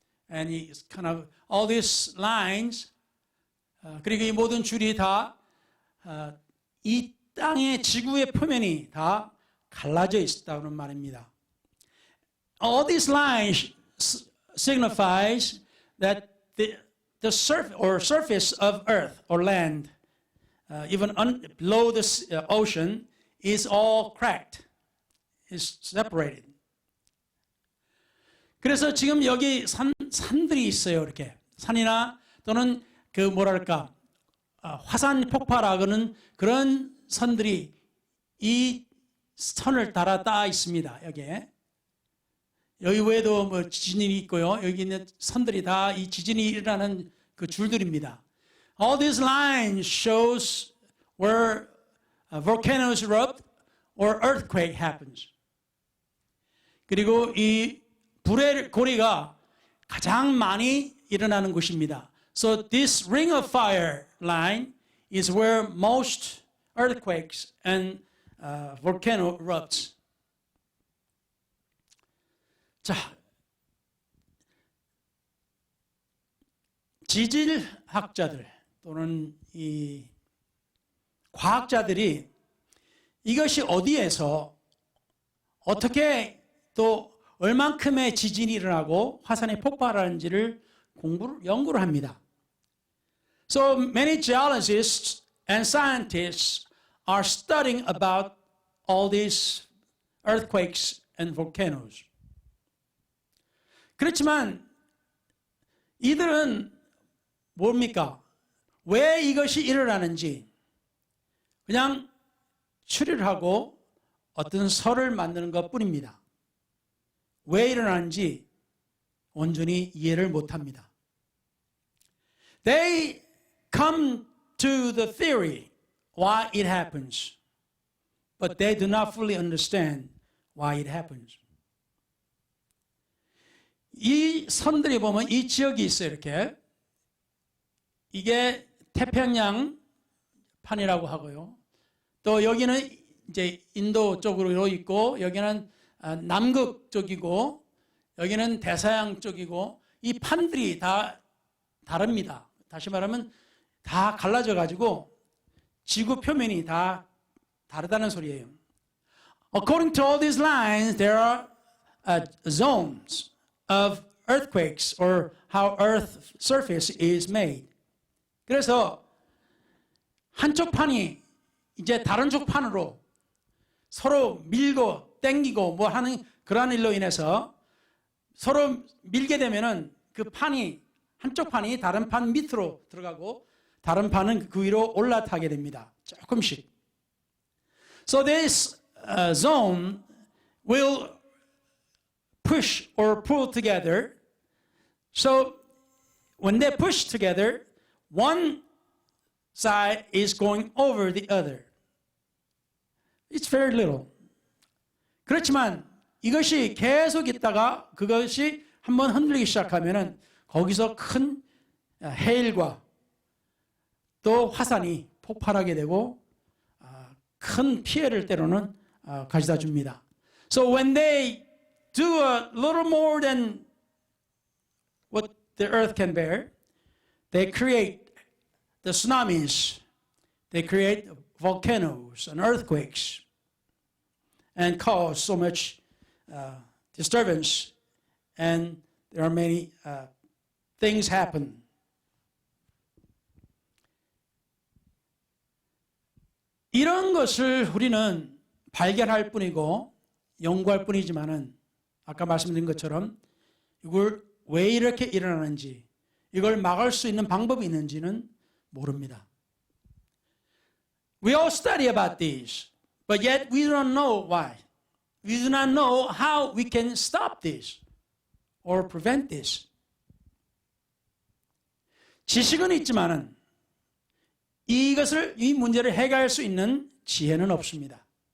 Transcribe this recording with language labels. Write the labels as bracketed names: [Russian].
[English] And it's kind of all these lines [Korean] 그리고 이 모든 줄이 다 이 땅의 지구의 표면이 다 갈라져 있다는 말입니다. [English] All these lines signifies that the surface of earth or land, even below the ocean, is all cracked, is separated. [Korean] 그래서 지금 여기 산들이 있어요. 이렇게 산이나 또는 그 뭐랄까 화산 폭발하고는 그런 선들이 이 선을 따라 닿아 있습니다. 여기에. 여기 외에도 뭐 지진이 있고요. 여기 있는 선들이 다 이 지진이 일어나는 그 줄들입니다. [English] All these lines shows where volcanoes erupt or earthquake happens. [Korean] 그리고 이 불의 고리가 가장 많이 일어나는 곳입니다. [English] So this ring of fire line is where most earthquakes and volcano erupts. [Korean] 자, 지질학자들 또는 이 과학자들이 이것이 어디에서 어떻게 또 얼만큼의 지진이 일어나고 화산이 폭발하는지를 연구를 합니다. [English] So many geologists and scientists are studying about all these earthquakes and volcanoes. [Korean] 그렇지만 이들은 뭡니까? 왜 이것이 일어나는지 그냥 추리를 하고 어떤 설을 만드는 것뿐입니다. 왜 일어나는지 온전히 이해를 못합니다. [English] They come to the theory why it happens, but they do not fully understand why it happens. [Korean] 이 선들이 보면 이 지역이 있어요. 이렇게 이게 태평양 판이라고 하고요. 또 여기는 이제 인도 쪽으로 있고 여기는 남극 쪽이고 여기는 대서양 쪽이고 이 판들이 다 다릅니다. 다시 말하면 다 갈라져 가지고 지구 표면이 다 다르다는 소리예요. [English] According to all these lines, there are zones of earthquakes or how Earth surface is made. [Korean] 그래서 한쪽 판이 이제 다른 쪽 판으로 서로 밀고 땡기고 뭐 하는 그런 일로 인해서 서로 밀게 되면은 그 판이 한쪽 판이 다른 판 밑으로 들어가고 다른 판은 그 위로 올라타게 됩니다. 조금씩. [English] So this zone will push or pull together. So when they push together, one side is going over the other. It's very little. [Korean] 그렇지만 이것이 계속 있다가 그것이 한번 흔들리기 시작하면은 거기서 큰 해일과 또 화산이 폭발하게 되고 큰 피해를 때로는 가져다 줍니다. [English] So when they do a little more than what the earth can bear, they create the tsunamis, they create volcanoes and earthquakes and cause so much disturbance, and there are many things happen. [Korean] 이런 것을 우리는 발견할 뿐이고 연구할 뿐이지만은 아까 말씀드린 것처럼 이걸 왜 이렇게 일어나는지 이걸 막을 수 있는 방법이 있는지는 모릅니다. [English] We all study about these, but yet we don't know why. We do not know how we can stop this or prevent this. [Korean] 지식은 있지만은 이 문제를 해결할 수 있는 지혜는 없습니다.